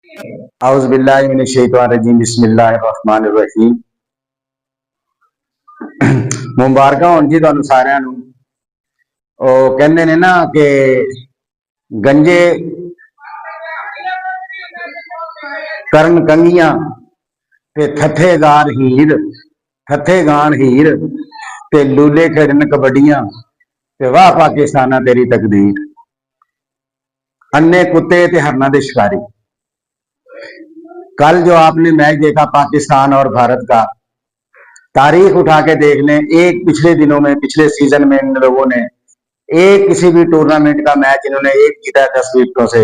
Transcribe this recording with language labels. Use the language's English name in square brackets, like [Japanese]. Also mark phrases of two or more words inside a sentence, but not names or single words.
[Arabic] أعوذ بالله من الشيطان الرجيم بسم الله الرحمن الرحيم. [Punjabi] ਮੁਬਾਰਕਾਂ ਹੋਣ ਜੀ ਤੁਹਾਨੂੰ ਸਾਰਿਆਂ ਨੂੰ। ਉਹ ਕਹਿੰਦੇ ਨੇ ਨਾ ਕਿ ਗੰਜੇ ਕਰਨ ਕੰਗੀਆਂ ਤੇ ਥੱਥੇ ਗਾਰ ਹੀਰ, ਥੱਥੇ ਗਾਣ ਹੀਰ ਤੇ ਲੂਲੇ ਖੇਡਣ ਕਬੱਡੀਆਂ ਤੇ ਵਾਹ ਪਾਕਿਸਤਾਨਾ ਤੇਰੀ ਤਕਦੀਰ। ਅੰਨ੍ਹੇ ਕੁੱਤੇ ਤੇ ਹਰਨਾਂ ਦੇ ਸ਼ਿਕਾਰੀ। [Urdu] کل جو آپ نے میچ دیکھا پاکستان اور بھارت کا، تاریخ اٹھا کے دیکھ لیں، ایک پچھلے دنوں میں، پچھلے سیزن میں ان لوگوں نے ایک کسی بھی ٹورنامنٹ کا میچ انہوں نے ایک جیتا ہے 10 وکٹوں سے.